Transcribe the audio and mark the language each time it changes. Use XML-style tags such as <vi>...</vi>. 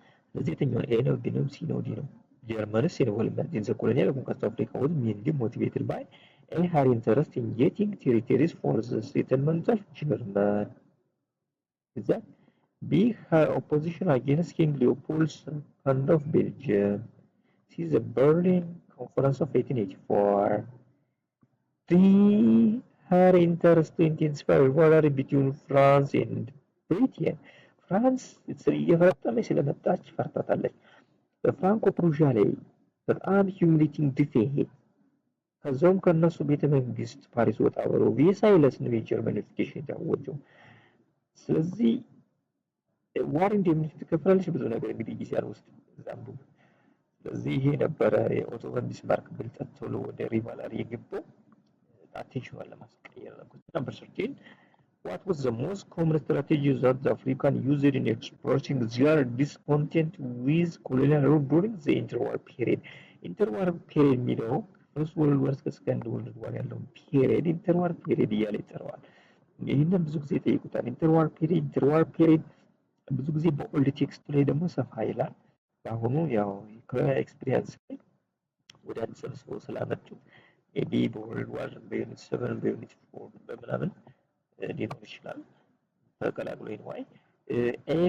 <am>ስለዚህ የትኛው ኤ ነው ቢ ነው ሲ ነው ዲ ነው?</am> <en>Germany's involvement in the colonial conquest of Africa was mainly motivated by A. her interest in getting territories for the settlement of German. Is that B. her opposition against King Leopold II of Belgium. C. the Berlin Conference of 1884. D. her interest to intensify rivalry between France and Britain.</en> <am>ፍራንስ እየፈረጠመች ስለመጣች ፈርታታለች። በፍራንኮ ፕሩዣ ላይ በጣም ሂዩሚሌቲንግ ዲፌት ከዛውም ከነሱ ቤተ መንግስት ፓሪስ ወጣ ብሎ ቬርሳይለስ ነው የጀርመን ዩኒፊኬሽን ያወጀው። ስለዚህ ዋር እንደምን ትከፍላለች ብዙ ነገር እንግዲህ ጊዜያን ውስጥ ዛምቡ። ስለዚህ ይሄ ነበረ የኦቶ ቫን ቢስማርክ ብልጠት ቶሎ ወደ ሪቫላሪ የገባው አቴንሽን ለማስቀየር ነው። ነምበር 13.</am> <en>What was the most common strategy that the Africans used in expressing their discontent with colonial rule during the interwar period?</en> <am>Interwar period የሚለው ፈርስት ወርልድ ዋር እስከ ሰከንድ ወርልድ ዋር ያለውን ፒሪየድ ኢንተርዋር ፒሪየድ እያለ ይጠራዋል። ይህንን ብዙ ጊዜ ይጠይቁታል። ኢንተርዋር ፒሪየድ ብዙ ጊዜ በኦልድ ቴክስት ላይ ደግሞ ሰፋ ይላል። በአሁኑ ያው ከኤክስፒሪየንስ ላይ ወደ አንድ ሰብስበው ስላመጡት ሜቢ በወርልድ ዋር በዩኒት 7 በዩኒት 4 በምናምን ሊኖር ይችላል ተቀላቅሎ ይንዋይ A.</am>